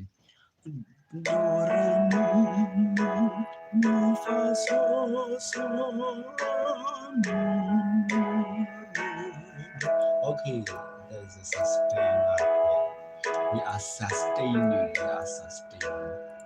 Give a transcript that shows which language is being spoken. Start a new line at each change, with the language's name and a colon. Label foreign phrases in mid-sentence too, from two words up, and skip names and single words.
English: Do, re, mi, fa, sol, okay, there's a sustain here. We are sustaining. Yeah. We are sustaining.